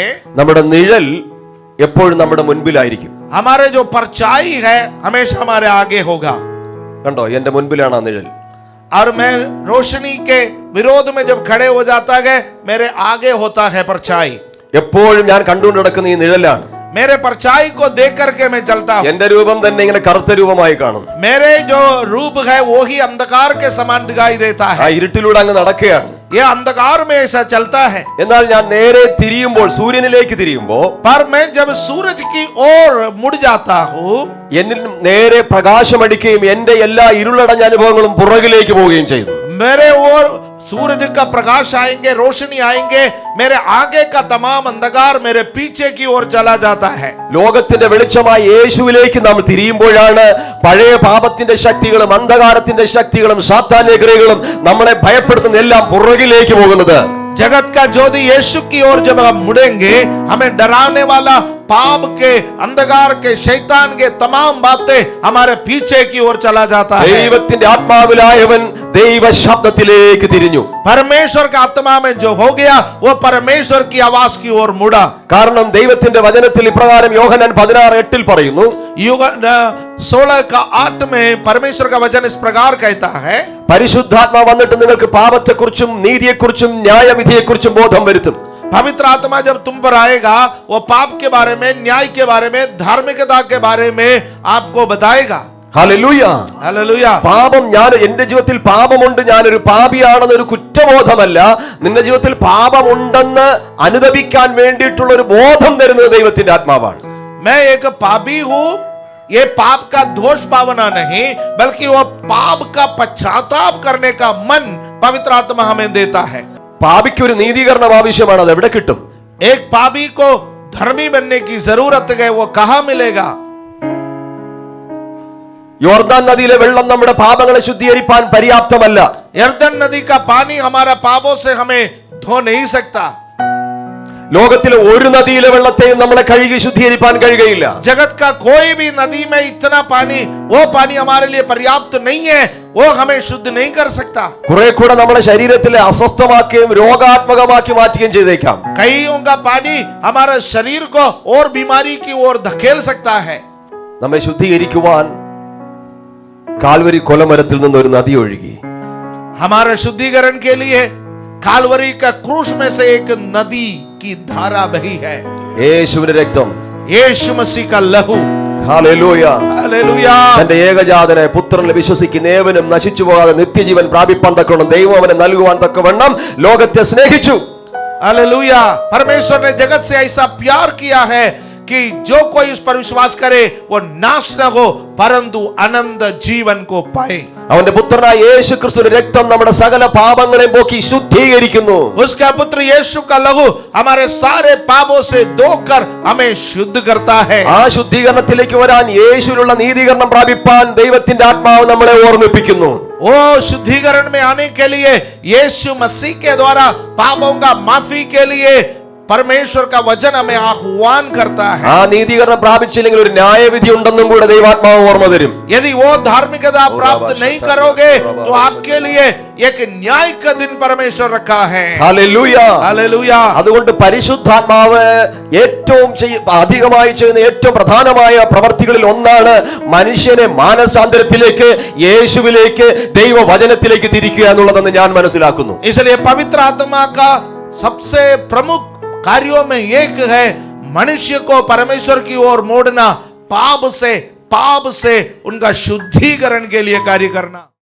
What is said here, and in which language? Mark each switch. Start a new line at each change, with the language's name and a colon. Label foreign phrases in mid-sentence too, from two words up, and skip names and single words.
Malayalam: നമ്മുടെ നിഴൽ എപ്പോഴും നമ്മുടെ മുൻപിലായിരിക്കും.
Hindi: हमारे जो परछाई है हमेशा हमारे आगे होगा।
Malayalam: കണ്ടോ, എന്റെ മുൻപിലാണ് ആ നിഴൽ.
Hindi: और मैं रोशनी के विरोध में जब खड़े हो जाता है, मेरे आगे होता है परछाई।
Malayalam: എപ്പോഴും ഞാൻ കണ്ടുകൊണ്ട് നടക്കുന്ന ഈ നിഴലാണ്.
Hindi: मेरे परछाई को देख करके मैं चलता हूं।
Malayalam: എന്റെ രൂപം തന്നെ ഇങ്ങനെ കറുത്ത രൂപമായി കാണും.
Hindi: मेरे जो रूप है वो ही अंधकार के समान दिखाई देता ആ है।
Malayalam: ഇരുട്ടിലൂടെ അങ്ങ് നടക്കുകയാണ്.
Hindi: ये अंधकार में ऐसा चलता है।
Malayalam: എന്നാൽ ഞാൻ നേരെ തിരിയുമ്പോൾ, സൂര്യനിലേക്ക് തിരിയുമ്പോൾ,
Hindi: पर मैं जब सूरज की ओर मुड़ जाता हूं,
Malayalam: എന്നിൽ നേരെ പ്രകാശമടിക്കുകയും എന്റെ എല്ലാ ഇരുളടഞ്ഞ അനുഭവങ്ങളും പുറകിലേക്ക് പോവുകയും ചെയ്തു.
Hindi: मेरे ओर सूरज का प्रकाश आएंगे, रोशनी आएंगे, मेरे आगे का तमाम अंधकार मेरे पीछे की ओर चला जाता है।
Malayalam: ലോകത്തിന്റെ വെളിച്ചമായ യേശുവിലേക്ക് നാം തിരിയുമ്പോഴാണ് പഴയ പാപത്തിന്റെ ശക്തികളും അന്ധകാരത്തിന്റെ ശക്തികളും സാത്താന്യ ക്രിയകളും നമ്മളെ ഭയപ്പെടുത്തുന്ന എല്ലാം പുറകിലേക്ക് പോകുന്നത്.
Hindi: जगत का ज्योति यीशु की ओर जब हम मुड़ेंगे, हमें डराने वाला पाप के, अंधकार के, शैतान के तमाम बातें हमारे पीछे की ओर चला जाता है।
Malayalam: ദൈവത്തിന്റെ ആത്മാവിലായവൻ ദൈവ ശബ്ദത്തിലേക്ക് തിരിഞ്ഞു.
Hindi: परमेश्वर का आत्मा में जो हो गया वो परमेश्वर की आवाज की ओर मुड़ा।
Malayalam: കാരണം ദൈവത്തിന്റെ വചനത്തിൽ ഇപ്രകാരം യോഹന്നാൻ 16:8 പറയുന്നു,
Hindi: युग 16:8 में परमेश्वर का वचन इस प्रकार कहता है,
Malayalam: പരിശുദ്ധാത്മാ വന്നിട്ട് നിങ്ങൾക്ക് പാപത്തെക്കുറിച്ചും നീതിയെക്കുറിച്ചും ന്യായവിധിയെക്കുറിച്ചും ബോധം വരുത്തും.
Hindi: पवित्र आत्मा जब तुम पर आएगा वो पाप के बारे में, न्याय के बारे में, धार्मिकता के बारे में आपको बताएगा।
Malayalam: ഹല്ലേലൂയ.
Hindi: हालेलुया।
Malayalam: പാപം, ഞാൻ എന്റെ ജീവിതത്തിൽ പാപമുണ്ട്, ഞാനൊരു പാപിയാണെന്നൊരു കുറ്റബോധമല്ല, നിന്റെ ജീവിതത്തിൽ പാപമുണ്ടെന്ന് അനുദപിക്കാൻ വേണ്ടിയിട്ടുള്ള ഒരു ബോധം തരുന്നത് ദൈവത്തിന്റെ ആത്മാവാണ്.
Hindi: मैं एक पापी हूं, ये पाप का दोष भावना नहीं, बल्कि वो पाप का पश्चाताप करने का मन पवित्र आत्मा हमें देता है।
Malayalam: പാപിക്ക് ഒരു നീതീകരണം ആവശ്യമാണ്. അത് എവിടെ കിട്ടും?
Hindi: एक पापी को धर्मी बनने की जरूरत है, वो कहां मिलेगा?
Malayalam: യോർദാൻ നദിയിലെ വെള്ളം നമ്മുടെ പാപങ്ങളെ ശുദ്ധീകരിക്കാൻ പര്യാപ്തമല്ല.
Hindi: यरदन नदी का पानी हमारा पापों से हमें धो नहीं सकता।
Malayalam: ലോകത്തിലെ ഒരു നദിയിലെ വെള്ളത്തെയും നമ്മളെ കഴുകി ശുദ്ധീകരിക്കാൻ കഴിയുകയില്ല.
Hindi: जगत का कोई भी नदी में इतना पानी, वो पानी हमारे लिए पर्याप्त नहीं है, वो हमें शुद्ध नहीं कर सकता।
Malayalam: കുറെ കൂടെ നമ്മളെ ശരീരത്തിലെ അസ്വസ്ഥമാക്കുകയും രോഗാത്മകമാക്കി മാറ്റുകയും ചെയ്തേക്കാം.
Hindi: कईयों का पानी हमारे शरीर को और बीमारी की ओर धकेल सकता है।
Malayalam: നമ്മെ ശുദ്ധീകരിക്കുവാൻ കാൽവരി കൊലമരത്തിൽ നിന്ന് ഒരു നദി ഒഴുകി.
Hindi: हमारे शुद्धिकरण के लिए कालवरी का क्रूस में से एक नदी की धारा बही है।
Malayalam: യേശുവിന്റെ രക്തം,
Hindi: यीशु मसीह का लहू।
Malayalam: ഹല്ലേലൂയ.
Hindi: हालेलुया।
Malayalam: തന്റെ ഏകജാതനെ പുത്രനിൽ വിശ്വസിക്കുന്ന ഏവനും നശിച്ചു പോകാതെ നിത്യജീവൻ പ്രാപിപ്പാൻ തക്കവണ്ണം ദൈവം അവനെ നൽകുവാൻ തക്കവണ്ണം ലോകത്തെ സ്നേഹിച്ചു.
Hindi: हालेलुया। परमेश्वर ने जगत से ऐसा प्यार किया है कि जो कोई उस पर विश्वास करे वो नाश न हो परंतु अनंत जीवन को पाए।
Malayalam: അവന്റെ പുത്രനായ യേശു ക്രിസ്തുവിന്റെ രക്തം നമ്മുടെ സകല പാപങ്ങളെയും പോക്കി ശുദ്ധീകരിക്കുന്നു.
Hindi: उसका पुत्र यीशु का लहू हमारे सारे पापों से धोकर हमें शुद्ध करता है।
Malayalam: ആ ശുദ്ധീകരണത്തിലേക്ക് വരാൻ, യേശുവിലുള്ള നീതീകരണം പ്രാപിപ്പാൻ ദൈവത്തിന്റെ ആത്മാവ് നമ്മളെ ഓർമ്മിപ്പിക്കുന്നു.
Hindi: वो शुद्धिकरण में आने के लिए यीशु मसीह के द्वारा पापों का माफी के लिए परमेश्वर का वचन हमें आह्वान करता है।
Malayalam: ആ നീതീകരണം പ്രാപിച്ചില്ലെങ്കിൽ ഒരു ന്യായവിധി ഉണ്ടെന്നും കൂടെ ദൈവാത്മാവ് ഓർമ്മ തരും.
Hindi: यदि वो धार्मिकता प्राप्त नहीं करोगे तो आपके लिए एक न्याय का दिन परमेश्वर रखा है।
Malayalam: ഹല്ലേലൂയ.
Hindi: हालेलुया।
Malayalam: അതുകൊണ്ട് പരിശുദ്ധാത്മാവ് ഏറ്റവും അധികമായി ചെയ്യുന്ന ഏറ്റവും പ്രധാനമായ പ്രവർത്തികളിൽ ഒന്നാണ് മനുഷ്യനെ മാനസാന്തരത്തിലേക്ക്, യേശുവിലേക്ക്, ദൈവവചനത്തിലേക്ക് തിരിക്കുക എന്നുള്ളതെന്ന് ഞാൻ മനസ്സിലാക്കുന്നു.
Hindi: इसलिए पवित्र आत्मा का सबसे प्रमुख कार्यों में एक है मनुष्य को परमेश्वर की ओर मोड़ना, पाप से उनका शुद्धिकरण के लिए कार्य करना।